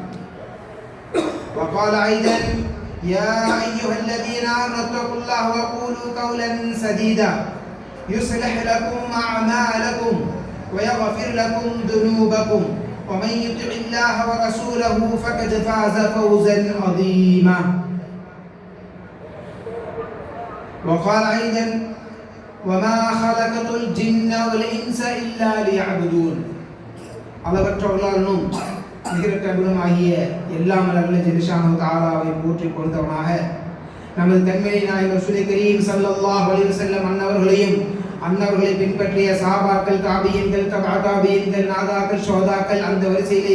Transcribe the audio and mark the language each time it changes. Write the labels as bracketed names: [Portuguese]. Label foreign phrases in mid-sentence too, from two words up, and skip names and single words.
[Arabic] وقال أيضا: يا أيها الذين آمنوا اتقوا الله وقولوا قولا سديدا يصلح لكم أعمالكم ويغفر لكم ذنوبكم ومن يطع الله ورسوله فقد فاز فوزا عظيما. وقال أيضا: وما خلقت الجن والإنس إلا ليعبدون. [Tamil] அளவற்றவர்களும் நிகரற்றவர்களுமாகிய எல்லாம் வல்ல ஜெல்லஷானஹு தஆலாவை போற்றிக் கொண்டவனாக நமது கண்மணி நாயகம் [Arabic] رسول كريم صلى الله عليه [Tamil] வஸல்லம் அன்னவர்களையும் அன்னவர்களை பின்பற்றிய சஹாபாக்கள், தாபியீன்கள், தபா தாபியீன்கள், நாதாக்கள், ஷோதாக்கள், அந்த வரிசையில்